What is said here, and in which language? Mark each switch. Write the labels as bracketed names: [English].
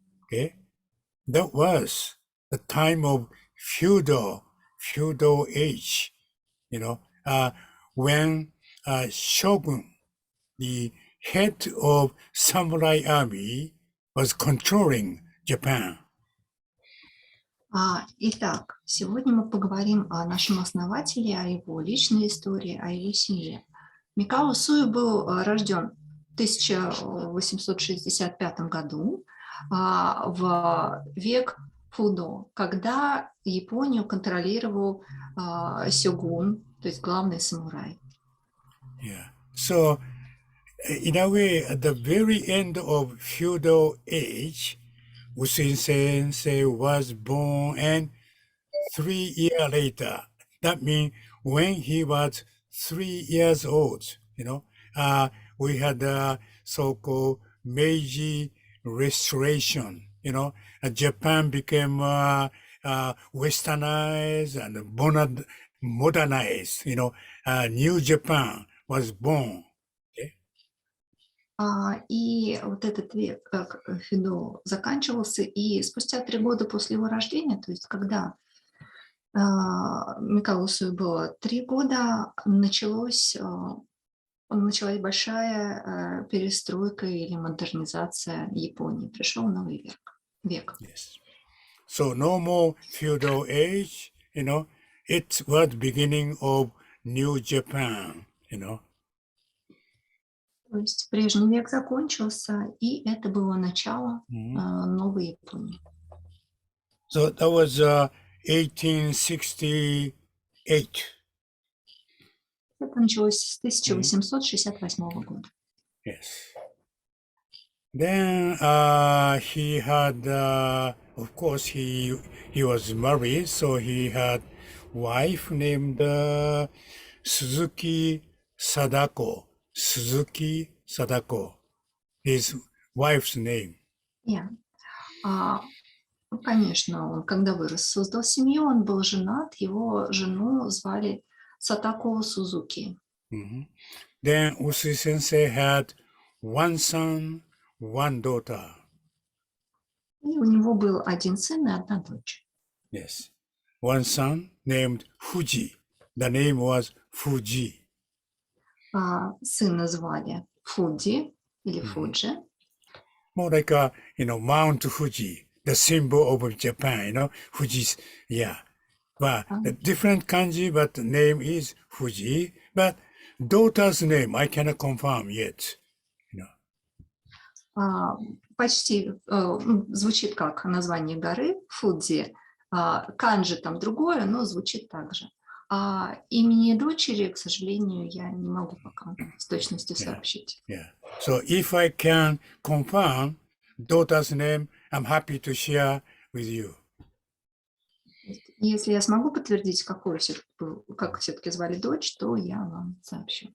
[English] Okay, that was the time of feudal age. When shogun, the head of samurai army, was controlling Japan. [Russian] Итак, сегодня мы поговорим о нашем основателе, о его личной истории, о его семье. Микао Усуи был рожден в 1865 году в век Фудо, когда Японию контролировал сёгун, то есть главный самурай. [English] Yeah. So, in a way, at the very end of feudal age, Usui Sensei was born, and 3 years later, that means when he was 3 years old, we had the so-called Meiji Restoration. Japan became westernized and modernized. New Japan was born. [Russian] И вот этот век Фидо заканчивался, и спустя 3 года после его рождения, то есть когда Микао Усуи было 3 года, началась большая перестройка или модернизация Японии. Пришел новый век. [English] Yes. So no more feudal age, it was beginning of new Japan, [Russian] То есть прежний век закончился, и это было начало новой Японии. [English] So that was 1868. [Russian] Это началось с 1868 года. [English] Yes. Then he had, of course, he was married, so he had wife named Suzuki Sadako. Suzuki Sadako, his wife's name. Yeah. [Russian] Конечно, он, когда вырос, создал семью, он был женат, его жену звали Сатако Сузуки. [English] Then Usui Sensei had one son, one daughter. [Russian] И у него был один сын и одна дочь. [English] Yes. One son named Fuji. The name was Fuji. [Russian] Сына звали Фуджи или Фуджи. [English] More like Mount Fuji, the symbol of Japan, Fuji's, yeah. But a different kanji, but the name is Fuji. But daughter's name, I cannot confirm yet. [Russian] Почти звучит как название горы Фудзи. Канджи там другое, но звучит так же. Имени дочери, к сожалению, я не могу пока с точностью [English] Yeah. [Russian] сообщить. [English] Yeah. So if I can confirm daughter's name, I'm happy to share with you. [Russian] Если я смогу подтвердить, как все-таки звали дочь, то я вам сообщу.